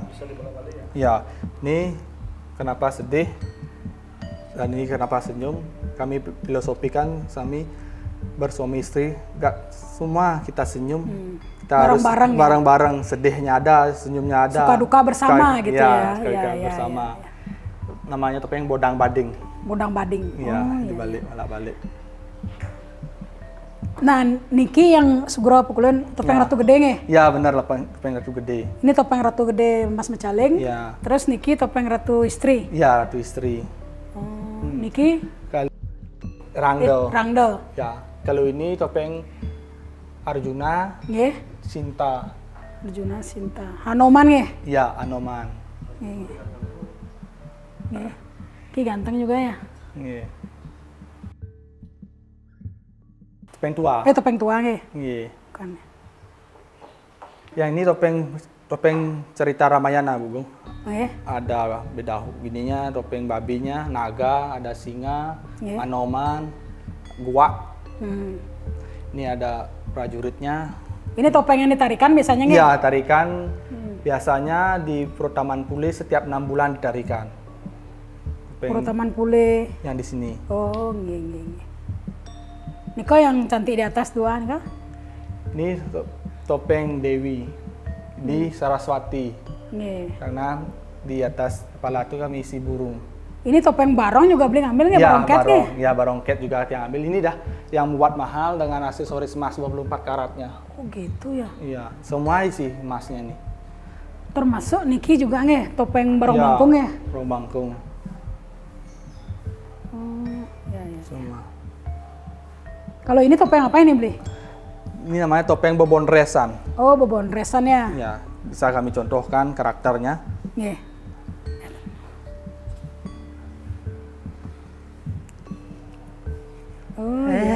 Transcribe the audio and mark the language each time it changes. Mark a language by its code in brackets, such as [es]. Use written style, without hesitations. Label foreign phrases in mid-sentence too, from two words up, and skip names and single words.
[id] Ya, ini kenapa sedih dan ini kenapa senyum. Kami filosofikan kami bersuami istri, gak semua kita senyum. Kita harus Bareng-bareng ya? bareng-bareng, sedihnya ada, senyumnya ada. Suka duka bersama gitu ya? Suka duka Ya, ya, bersama. ya, ya. Namanya topeng bodang bading. Bodang bading. Iya, Oh, iya. dibalik, balik. Nah, Niki yang segera pukulin topeng Ya. Ratu Gede nge? Ya benar, topeng ratu gede. Ini topeng Ratu Gede Mas Mecaling. Ya, Terus Niki topeng Ratu Istri. ya ratu istri. Niki Rangdo. Rangdel. Ya, kalau ini topeng Arjuna, Nggih. Sinta. Arjuna Sinta. Hanoman nggih. Ya, Anoman. Nggih. Ki ganteng juga ya. Nggih. Topeng tua. Topeng tua nggih. Nggih. Bukan. Yang ini topeng cerita Ramayana, Bu. Nggih. Ada beda gininya, topeng babinya, naga, ada singa, Nggih. Anoman, guak. Hmm. Ini ada prajuritnya. Ini topeng yang ditarikan biasanya nggih? Iya, tarikan biasanya di Taman Pule setiap 6 bulan ditarikan. Topeng Taman Pule. yang di sini. Oh, [jv] nggih nggih nggih. [id] Niko yang cantik di atas dua nih, Ini topeng Dewi di Saraswati. Nggih. Karena di atas kepala itu kami isi burung. Ini topeng barong juga beli ngambil nggak Ya, barongket nggih? ya barongket juga yang ambil. Ini dah yang buat mahal dengan aksesoris emas 24 karatnya. Oh gitu ya. Iya, semua isi emasnya nih. Termasuk Niki juga nggih, topeng barong Ya, bangkung ya? barong bangkung. Oh, ya ya. Semua. Kalau ini topeng apa ini beli? Ini namanya topeng bobon resan. Oh, bobon resan ya. Ya, bisa kami contohkan karakternya. Nggih. Oh, iya.